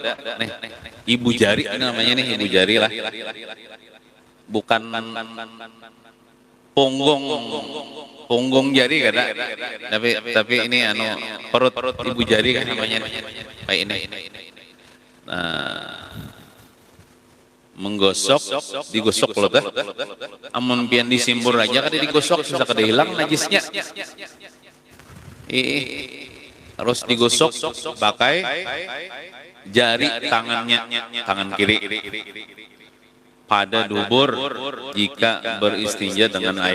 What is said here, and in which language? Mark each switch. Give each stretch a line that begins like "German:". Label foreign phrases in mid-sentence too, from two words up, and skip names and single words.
Banjar: Nih, ibu jari namanya nih, ibu jari lah, bukan punggung jari kada, tapi ini perut ibu jari kan namanya kayak ini. Nah, menggosok, digosok loh teh. Amun pian disimbur aja kada digosok bisa kada hilang najisnya.
Indonesian: Harus digosok pakai jari tangannya, tangan kiri pada dubur jika beristinja dengan air.